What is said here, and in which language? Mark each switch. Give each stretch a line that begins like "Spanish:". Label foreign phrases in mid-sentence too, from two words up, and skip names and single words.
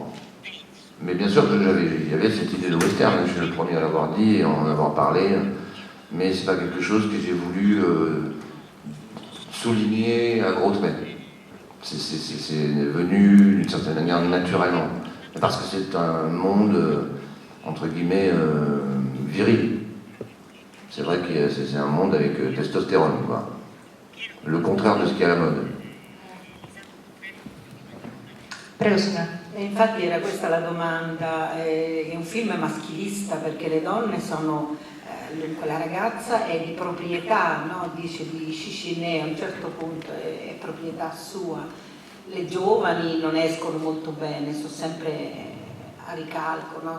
French: Mais bien sûr, il y avait cette idée de western, je suis le premier à l'avoir dit et en avoir parlé, mais c'est pas quelque chose que j'ai voulu souligner à gros traits. C'est venu d'une certaine manière naturellement, parce que c'est un monde, entre guillemets, viril. C'est vrai que c'est un monde avec testostérone, quoi. Le contraire de ce qui est à la mode.
Italian: Prego, signora. E infatti era questa la domanda, è un film maschilista perché le donne sono, dunque la ragazza è di proprietà, no? Dice di Chichiné, a un certo punto è proprietà sua, le giovani non escono molto bene, sono sempre a ricalco, no?